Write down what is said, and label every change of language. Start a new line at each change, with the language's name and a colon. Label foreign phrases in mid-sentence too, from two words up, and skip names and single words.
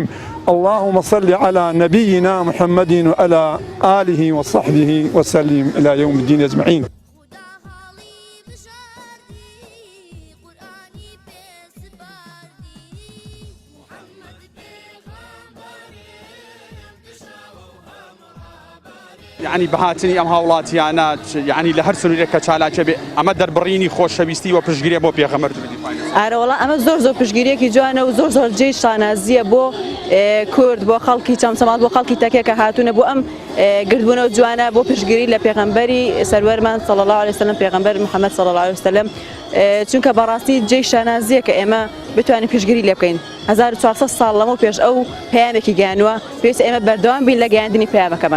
Arabic: اللهم صل على نبينا محمد وعلى آله وصحبه وسلم إلى يوم الدين أجمعين.
Central Kurdish: يعني بهاتنی ئەم هاوڵاتیانە يعني لە هەر سنوورێک کە چالاکە بێ ئەمە دەربڕینی خۆشەویستی و پشتگیری بۆ پێغەمبەر ئارە وەڵا ئەمە زۆر پشتگیریەکی جوانە و زۆر جێی شانازیە بۆ کورد بۆ خەڵکی چەمسەماڵ بۆ خەڵکی تەکێ کە هاتوونە بۆ ئەم گردبوونەوە جوانە بۆ پشتگیری لە پێغەمبەری سەروەرمان
Arabic: صلی الله عليه وسلم
Central Kurdish: پێغەمبەر محەممەد
Arabic: صلی الله عليه وسلم
Central Kurdish: چونکە بەڕاستی جێی شانازیە کە ئێمە بتوانین پشتگیری لێ بکەین 1400 ساڵ لەمە پێش ئەو پەیامێکی گەیاندووە پێویستە ئێمە بەردەوام بین لە گەیاندنی پەیامەکەمان